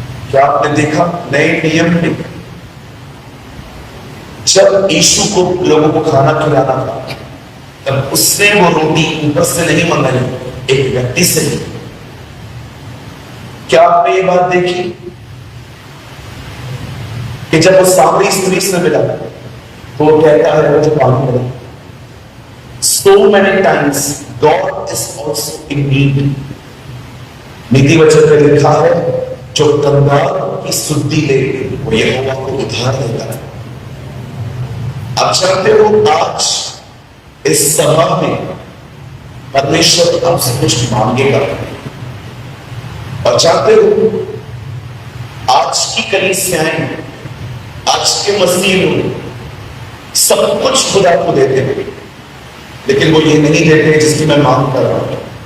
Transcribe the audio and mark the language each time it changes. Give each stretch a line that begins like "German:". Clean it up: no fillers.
Hindi: क्या आपने देखा नए नियम में जब यीशु को लोगों को खाना खिलाना था, तब उसने वो रोटी ऊपर से नहीं मंगाई, एक व्यक्ति से ही। क्या आपने ये बात देखी कि जब वो सामरी स्त्री से मिला तो वो कहता है मुझे पानी मिला।
English: So many times God is also in need.
Hindi: नीति वचन में लिखा है, जो कंगाल की सुद्धि ले वो यहोवा को उधार देता है। आप जानते हो आज इस सभा में परमेश्वर आपसे कुछ मांगेगा, और जानते हो आज की कलीसियाएं, आज के मसीह लोग सब कुछ खुदा को देते हैं, लेकिन वो ये नहीं देते जिसकी मैं मांग कर रहा हूं।